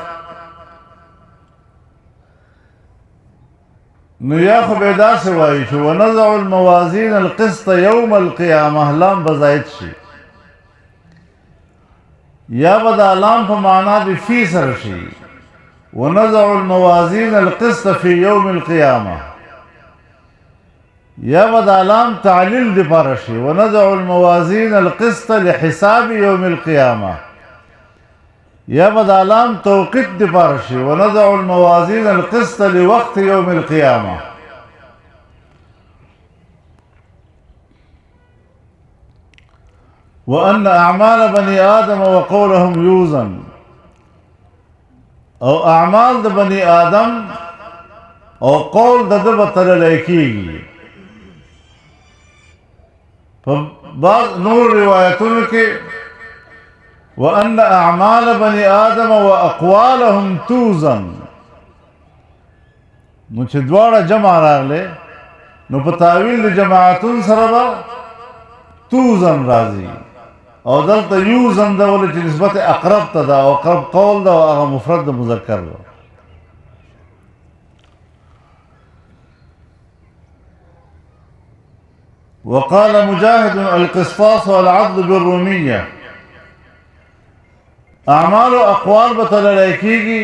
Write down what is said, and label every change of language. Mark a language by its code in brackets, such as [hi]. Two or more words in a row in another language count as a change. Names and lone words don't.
[ps] نو یا خو به داسې وایي چې [ar] ونضع الموازین القسط یوم القیامه، [ps] لام به زاید شي، یا به دا لام په معنا د فی سره شي. [ar] ونضع الموازین القسط فی یوم القیامه، [ps] یا به دا لام تعلیل دپاره شي. [ar] ونضع الموازین القسط لحساب یوم القیامه، [ps] یا به د علام توقیت دپاره شي [ar] ونضع الموازین القسط لوقت یوم القیامه. وأن أعمال بني آدم وقولهم يوزن، [ps] او اعمال د بني آدم او قول د ده به تللی کېږي. په بعض نور روایتونو کې [ar] وأن أعمال بني آدم وأقوالهم توزن، [ps] نو چې دواړه جمع راغلی نو په تاویل د جماعتون سره به توزن راځي، او دلته یوزن ده ولې چې نسبت اقرب ته ده او اقرب قول ده او هغه مفرد د مذکر ده. [ar] وقال مجاهد القسطاس والعدل بالرومية، [ps] اعمال و اقوال به تللی کېږي.